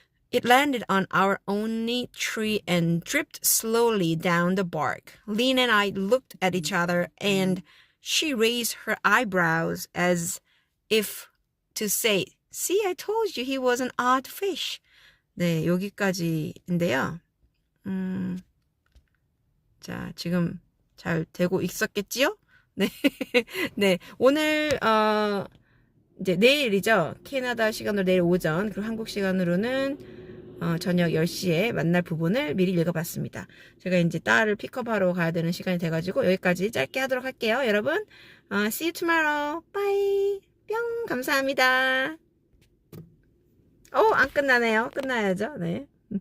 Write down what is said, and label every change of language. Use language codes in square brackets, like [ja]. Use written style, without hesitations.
[en] It landed on our only tree and dripped slowly down the bark. Lynn and I looked at each other, and she raised her eyebrows as if to say, "See, I told you he was an odd fish." [ko] 네, 여기까지인데요. 자, 지금 잘 되고 있었겠지요? 네. 네. 오늘, 이제 내일이죠. 캐나다 시간으로 내일 오전, 그리고 한국 시간으로는, 저녁 10시에 만날 부분을 미리 읽어봤습니다. 제가 이제 딸을 픽업하러 가야 되는 시간이 돼가지고, 여기까지 짧게 하도록 할게요. 여러분, [en] see you tomorrow. Bye. [ko] 뿅. 감사합니다. 안 끝나네요. 끝나야죠. 네.